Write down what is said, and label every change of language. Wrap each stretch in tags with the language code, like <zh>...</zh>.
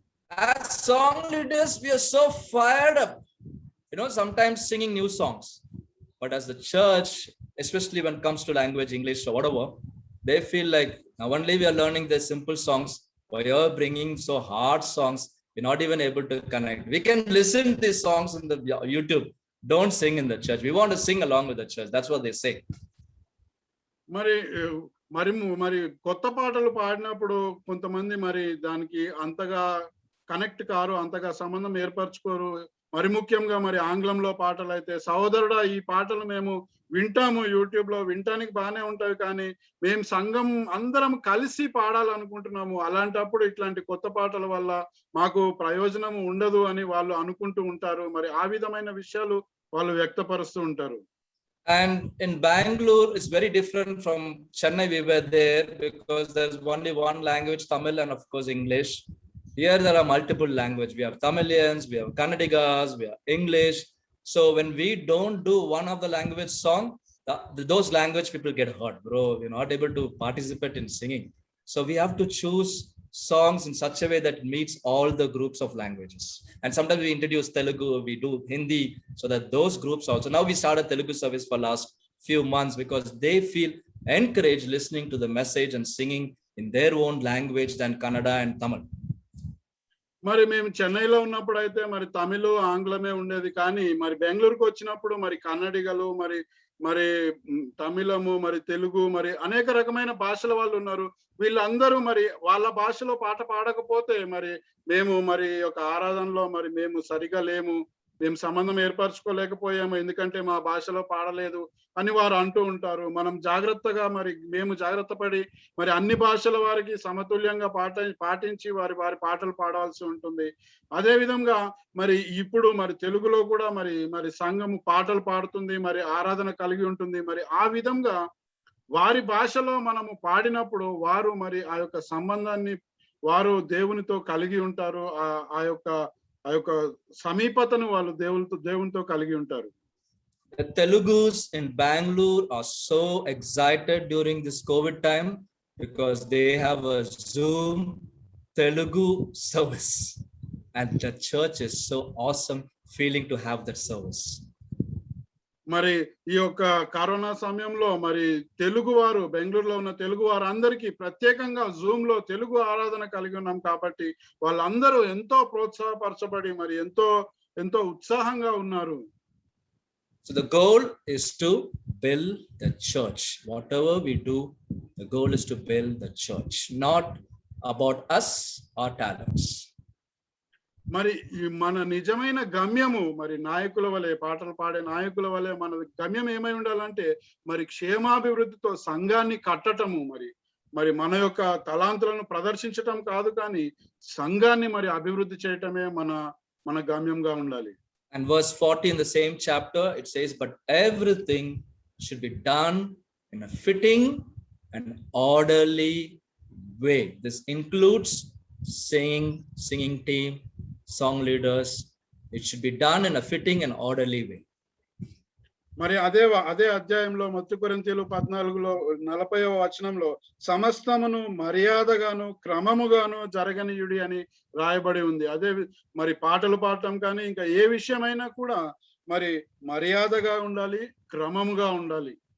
<en>As song leaders, we are so fired up, sometimes singing new songs, but as the church, especially when it comes to language, English or whatever, they feel like now only we are learning the simple songs. Why you're bringing so hard songs? We're not even able to connect. We can listen to these songs in the YouTube. Don't sing in the church. We want to sing along with the church. That's what they say.</en> <te>మరి మరి మరి కొత్త పాటలు పాడినప్పుడు కొంతమంది మరి దానికి అంతగా కనెక్ట్ కారు, అంతగా సంబంధం ఏర్పరచుకోరు. మరి ముఖ్యంగా మరి ఆంగ్లంలో పాటలు అయితే, సహోదరుడా ఈ పాటలు మేము వింటాము యూట్యూబ్ లో, వినటానికి బాగానే ఉంటాయి, కానీ మేము సంఘం అందరం కలిసి పాడాలనుకుంటున్నాము. అలాంటప్పుడు ఇట్లాంటి కొత్త పాటల వల్ల మాకు ప్రయోజనం ఉండదు అని వాళ్ళు అనుకుంటూ ఉంటారు. మరి ఆ విధమైన విషయాలు వాళ్ళు వ్యక్తపరుస్తూ ఉంటారు.</te> <en>And in Bangalore, it's very different from Chennai. We were there because there's only one language, Tamil, and of course English. Here there are multiple languages. We have Tamilians, we have Kannadigas, we have English. So when we don't do one of the language song, those language people get hurt, bro. We're not able to participate in singing. So we have to choose songs in such a way that meets all the groups of languages. And sometimes we introduce Telugu, we do Hindi, so that those groups also. Now we started Telugu service for last few months because they feel encouraged listening to the message and singing in their own language than Kannada and Tamil.</en> <te>మరి మేము చెన్నైలో ఉన్నప్పుడు అయితే మరి తమిళ, ఆంగ్లమే ఉండేది, కానీ మరి బెంగళూరుకు వచ్చినప్పుడు మరి కన్నడిగలు, మరి మరి తమిళము, మరి తెలుగు, మరి అనేక రకమైన భాషల వాళ్ళు ఉన్నారు. వీళ్ళందరూ మరి వాళ్ళ భాషలో పాట పాడకపోతే మరి మేము మరి ఒక ఆరాధనలో మరి మేము సరిగా లేము, మేము సంబంధం ఏర్పరచుకోలేకపోయాము, ఎందుకంటే మా భాషలో పాడలేదు అని వారు అంటూ ఉంటారు. మనం జాగ్రత్తగా మరి మేము జాగ్రత్త పడి మరి అన్ని భాషల వారికి సమతుల్యంగా పాటించి వారి పాటలు పాడాల్సి ఉంటుంది. అదే విధంగా మరి ఇప్పుడు మరి తెలుగులో కూడా మరి మరి సంఘం పాటలు పాడుతుంది, మరి ఆరాధన కలిగి ఉంటుంది. మరి ఆ విధంగా వారి భాషలో మనము పాడినప్పుడు వారు మరి ఆ యొక్క సంబంధాన్ని వారు దేవునితో కలిగి ఉంటారు. ఆ యొక్క సమీపతను వాళ్ళు దేవునితో కలిగి ఉంటారు.</te> <en>The Telugus in Bangalore are so excited during this COVID time because they have a Zoom Telugu service, and the church is so awesome feeling to have that service.</en> <te>మరి ఈ యొక్క కరోనా సమయంలో మరి తెలుగు వారు, బెంగళూరులో ఉన్న తెలుగు వారు అందరికీ ప్రత్యేకంగా జూమ్ లో తెలుగు ఆరాధన కలిగి ఉన్నాం కాబట్టి వాళ్ళందరూ ఎంతో ప్రోత్సాహపరచబడి మరి ఎంతో ఉత్సాహంగా ఉన్నారు.</te> <en>So the goal is to build the church. Whatever we do, the goal is to build the church, not about us or talents.</en> <te>మరి మన నిజమైన గమ్యము మరి నాయకుల వలె, పాటలు పాడే నాయకుల వలె మన గమ్యం ఏమై ఉండాలంటే మరి క్షేమాభివృద్ధితో సంఘాన్ని కట్టటము, మరి మన యొక్క తలాంతులను ప్రదర్శించటం కాదు, కానీ సంఘాన్ని మరి అభివృద్ధి చేయటమే మన గమ్యంగా ఉండాలి.</te> <en>And verse 40 in the same chapter, it says, but everything should be done in a fitting and orderly way. This includes singing team, song leaders. It should be done in a fitting and orderly way.</en> <te>మరి అదే అధ్యాయంలో మొదటి కొరింథీయులు 14:40వ వచనంలో సమస్తమును మర్యాదగాను క్రమముగాను జరగనీయుడి అని రాయబడి ఉంది. అదే మరి పాటలు పాడటం కానీ ఇంకా ఏ విషయమైనా కూడా మరి మర్యాదగా ఉండాలి, క్రమముగా ఉండాలి.</te>